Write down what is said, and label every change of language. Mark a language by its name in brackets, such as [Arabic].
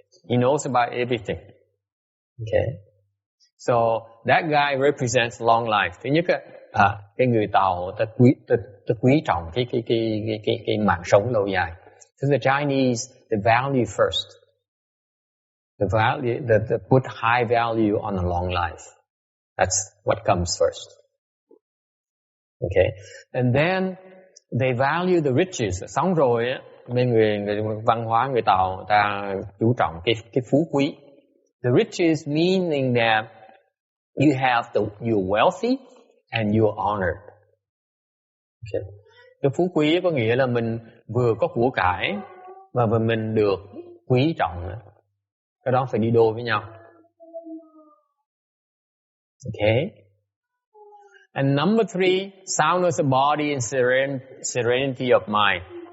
[English] He knows about everything. Okay. So that guy represents long life. [Vietnamese] Thứ nhất cái người Tàu ta quý trọng cái mạng sống lâu dài. [English] So the Chinese, they value first. They put high value on a long life. That's what comes first. Okay. And then they value the riches. [Vietnamese] Xong rồi bên người văn hóa người Tàu ta chú trọng cái phú quý. [English] The riches meaning that you're wealthy and you're honored. Okay. [Vietnamese] Cái phú quý có nghĩa là mình vừa có của cải và mình được quý trọng nữa. Cái đó phải đi đôi với nhau. [English] Okay. And number 3, soundness of body and serenity of mind.